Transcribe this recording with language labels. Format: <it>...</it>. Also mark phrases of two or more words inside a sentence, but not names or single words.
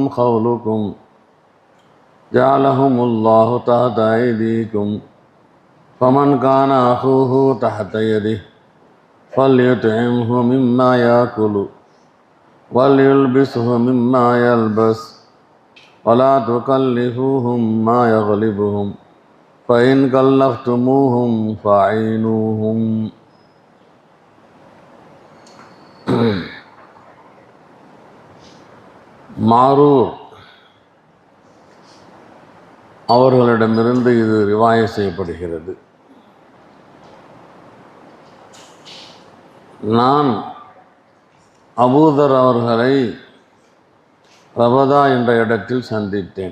<ar>خولكم جعلهم الله تحت أيديكم فمن كان أخوه تحت يده فليطعمه مما يأكل وليلبسه مما يلبس ولا تكلفوهم ما يغلبهم فإن كلفتموهم فأعينوهم.</ar> <ta>மாரூர் அவர்களிடமிருந்து இது ரிவாய செய்யப்படுகிறது. நான் அபூதர் அவர்களை ரபதா என்ற இடத்தில் சந்தித்தேன்.</ta>